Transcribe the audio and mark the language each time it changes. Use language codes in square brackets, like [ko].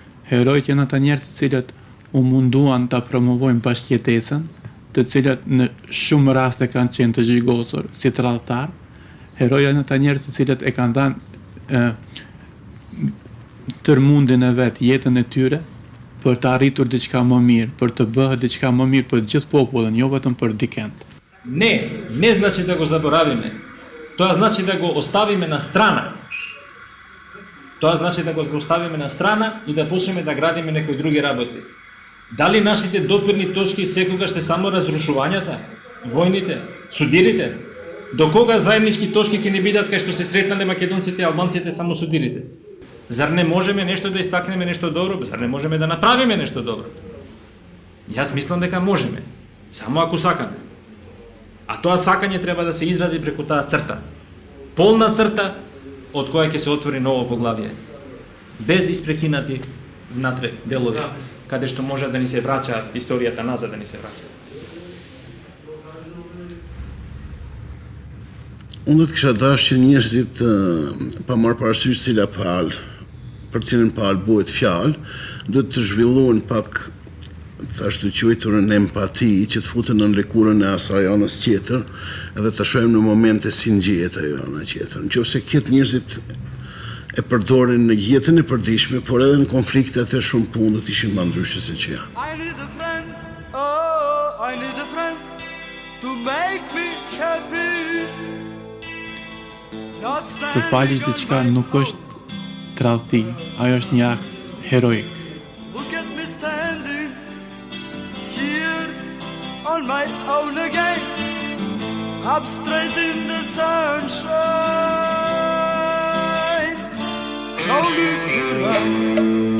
[sq] Herojt janë ata njerëz të cilët u munduan ta promovojnë bashkëjetesën, të cilat në shumë raste kanë qenë të zhigosur si tradhtar. Herojt janë ata njerëz të cilët e kanë dhënë tërmundin e vet, jetën e tyre për të arritur diçka më mirë, për të bërë diçka më mirë për gjithë popullin, jo vetëm për dikend. [mk] Не значи да го заборавиме. Тоа значи да го оставиме на страна. Тоа значи да го оставиме на страна и да почнеме да градиме некои други работи. Дали нашите допирни точки секогаш се само разрушувањата, војните, судирите? До кога заеднички точки ќе не бидат кај што се сретнале македонците и албанците само судирите? Зар не можеме нешто да истакнеме нешто добро? Зар не можеме да направиме нешто добро? Јас мислам дека можеме, само ако сакаме. А тоа сакање треба да се изрази преку таа црта. Полна црта од која ќе се отвори ново поглавие. Без испрекинати внатре делови, каде што може да ни се враќа историјата назад, да ни се враќа. [sq] Unë do të kisha dashur që njerëzit pa marrë parasysh cila palë, për cilën palë bëhet fjalë, duhet të zhvillohen pak të ashtu quajturën empati, që të futen në lëkurën e asaj anës tjetër, edhe të shohim në momente si ngjihet ajo ana tjetër. Nëse këtë njerëzit e përdorin në jetën e përditshme, por edhe në konflikte atë shumë punë do të ishin më ndryshe se që janë. [en] I need a friend, oh, I need a friend to make me happy. [sq] Të falësh diçka nuk është tradhti, ajo është një akt heroik. [en] Look at me standing here on my own again. Up straight in the sunshine. No need to run.